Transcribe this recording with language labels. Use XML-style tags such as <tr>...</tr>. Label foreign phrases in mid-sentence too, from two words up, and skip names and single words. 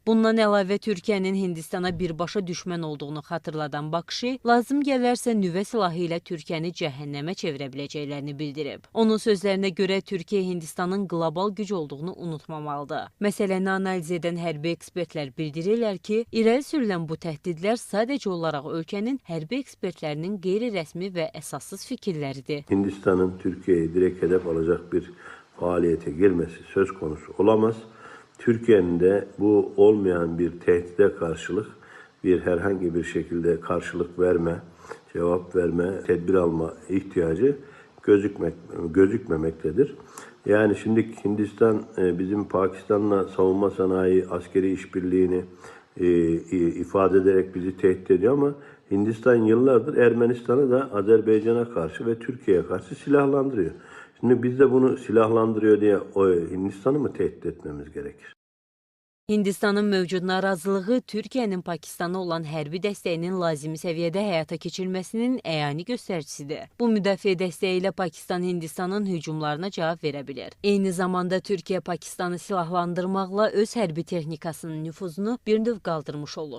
<az>Bundan əlavə Türkiyənin Hindistana birbaşa düşmən olduğunu xatırladan Bakshi, lazım gələrsə nüvə silahı ilə Türkiyəni cəhənnəmə çevirə biləcəklərini bildirib. Onun sözlərinə görə Türkiyə Hindistanın qlobal güc olduğunu unutmamalıdır. Məsələni analiz edən hərbi ekspertlər bildirirlər ki, irəli sürülən bu təhdidlər sadəcə olaraq ölkənin hərbi ekspertlərinin qeyri-rəsmi və əsassız fikirləridir.</az> <tr>Hindistanın Türkiye'yi direkt hedef alacak bir faaliyete girmesi söz konusu olamaz. Türkiye'nin de bu olmayan bir tehdide karşılık herhangi bir şekilde karşılık verme, cevap verme, tedbir alma ihtiyacı gözükmemektedir. Yani şimdi Hindistan bizim Pakistan'la savunma sanayi, askeri işbirliğini ifade ederek bizi tehdit ediyor ama Hindistan yıllardır Ermenistan'ı da Azerbaycan'a karşı ve Türkiye'ye karşı silahlandırıyor. Şimdi biz de bunu silahlandırıyor diye Hindistan'ı mı tehdit etmemiz gerekir?</tr> <az>Hindistanın mövcud narazılığı Türkiyənin Pakistana olan hərbi dəstəyinin lazımi səviyyədə həyata keçirilməsinin əyani göstəricisidir. Bu müdafiə dəstəyi ilə Pakistan Hindistanın hücumlarına cavab verə bilər. Eyni zamanda Türkiyə Pakistanı silahlandırmaqla öz hərbi texnikasının nüfuzunu bir növ qaldırmış olur.</az>